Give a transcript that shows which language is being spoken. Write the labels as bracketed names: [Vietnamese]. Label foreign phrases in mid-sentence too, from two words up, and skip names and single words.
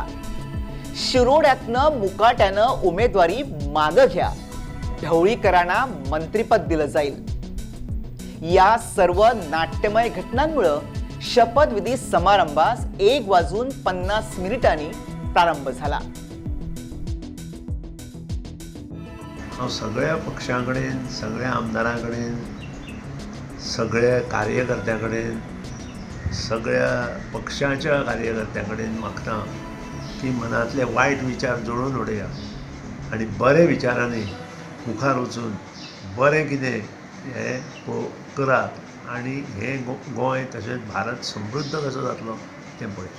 [Marathi] शिरोड्यातनं मुकाट्यानं उमेदवारी मागं घ्या, ढवळीकरांना मंत्रिपद दिलं जाईल। या सर्व नाट्यमय घटनांमुळे शपथविधी समारंभास 1:50 प्रारंभ झाला। [Konkani] सगळ्या पक्षांकडेन, सगळ्या आमदारांकडेन, सगळ्या कार्यकर्त्यांकडेन, सगळ्या पक्षाच्या कार्यकर्त्यांकडेन मागता की मनातले वायट विचार जोडून उडया आणि बरे विचारांनी मुखार वचून बरें कितें हें करात आणि हे गोंय तशेंच भारत समृद्ध कसो जातलो तें पळय।